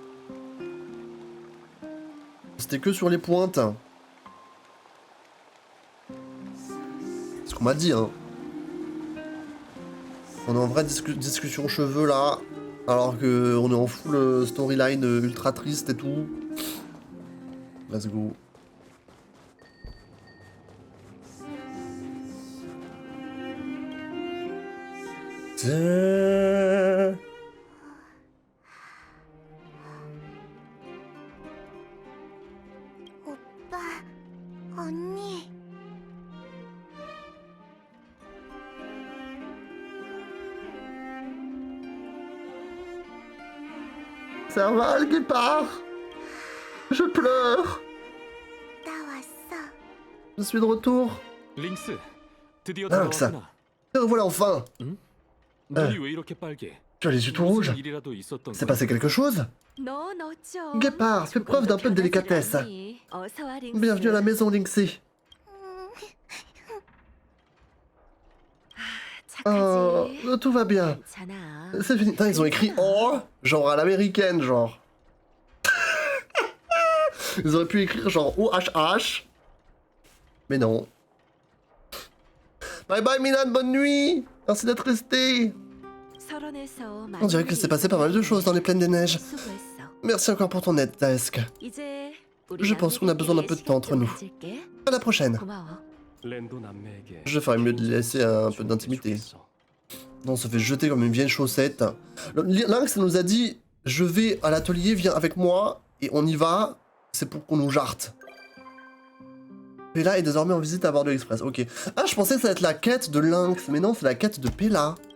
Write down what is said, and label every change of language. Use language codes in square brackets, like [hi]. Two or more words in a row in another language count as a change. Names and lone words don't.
[fr] C'était que sur les pointes. C'est ce qu'on m'a dit, hein. On est en vraie discussion cheveux, là. Alors que on est en [en] full storyline [fr] ultra triste et tout. [en] Let's go. [ko] 오빠, 언니. [fr] Ça va, le guépard? Je pleure. [ko] 나 왔어. [fr] Je suis de retour. [ko] 링스, 드디어 [fr] Lynx, [ko] 돌아왔구나. [fr] te revoilà enfin. [ko] 눈이 왜 이렇게 빨개? [fr] Tu as les yeux tout rouges. [ko] 무슨 일이라도 있었던 [fr] C'est [ko] 거야? [fr] passé quelque chose? [ko] 너 어쩜? [fr] Guépard, fais preuve d'un peu de délicatesse. [ko] 어서 와, 링스. [fr] Bienvenue à la maison, Lynxie. Oh, [ko] 착하지? [fr] tout va bien. [ko] 괜찮아. [fr] C'est fini. Putain, ils ont écrit oh, genre à l'américaine, genre. Ils auraient pu écrire genre OHH. Mais non. [en] Bye bye [fr] Milan, bonne nuit. Merci d'être resté. [ko] 서론에서 [fr] On dirait qu'il s'est passé pas mal de choses dans les plaines des neiges. [ko] 수고했어. [fr] Merci encore pour ton aide, Daesk. [ko] 이제 [fr] Je pense qu'on a besoin d'un peu de temps entre nous. À la prochaine. [ko] 고마워. 랜도 남매에게 [fr] Je ferais mieux de laisser un peu d'intimité. Non, on se fait jeter comme une vieille chaussette. Lynx nous a dit, je vais à l'atelier, viens avec moi, et on y va. C'est pour qu'on nous jarte. Pella est désormais en visite à bord de l'Express. Ok. Ah, je pensais que ça allait être la quête de Lynx. Mais non, c'est la quête de Pella.